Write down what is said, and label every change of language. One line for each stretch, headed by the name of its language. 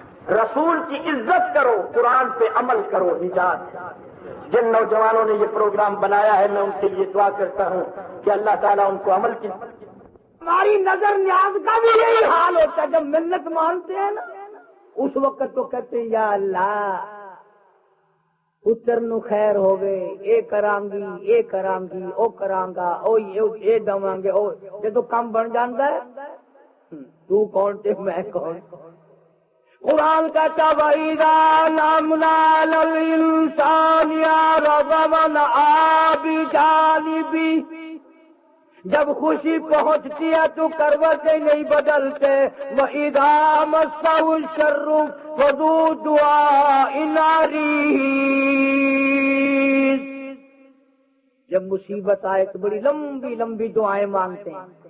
Urdu: رسول کی عزت کرو، قرآن پہ عمل کرو، نجات۔ جن نوجوانوں نے یہ پروگرام بنایا ہے میں ان سے یہ دعا کرتا ہوں کہ اللہ تعالیٰ ان کو عمل کی۔ ہماری نظر نیاز کا بھی یہی حال ہوتا ہے، جب منت مانتے ہیں نا اس وقت تو کہتے ہیں یا اللہ،
Punjabi: پتر نو خیر ہوگے اے کرانگی اے کرانگی او کرانگا او یہ دواں گے او جدو کام بن جاندا ہے تو کون تے میں کون.
Urdu: قرآن کہتا
Arabic: وَإِذَا لَمْنَا لِلْإِنسَانِ رَغَبًا بِجَانِبِهِ،
Urdu: جب خوشی پہنچتی ہے تو کروٹیں نہیں بدلتے.
Arabic: وَإِذَا مَسَّهُ الشَّرُّ فَذُو دُعَاءٍ عَرِيضٍ،
Urdu: جب مصیبت آئے تو بڑی لمبی لمبی دعائیں مانگتے ہیں.